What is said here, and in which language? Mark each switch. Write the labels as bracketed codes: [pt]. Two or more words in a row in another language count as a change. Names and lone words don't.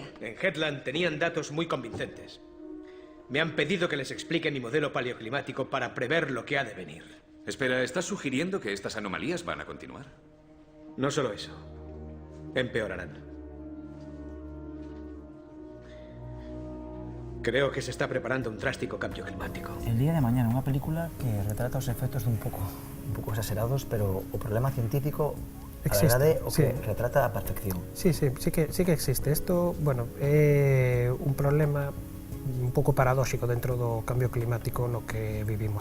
[es] En Hetland tenían datos muy convincentes. Me han pedido que les explique mi modelo paleoclimático para prever lo que ha de venir. Espera, ¿estás sugiriendo que estas anomalías van a continuar? No solo eso. Empeorarán. Creo que se está preparando un drástico cambio climático. El día de mañana, [gl] unha película que retrata os efectos un pouco exagerados, pero o problema científico a verdade o que retrata a perfección. Sí que existe. Isto, bueno, é un problema un pouco paradóxico dentro do cambio climático no que vivimos.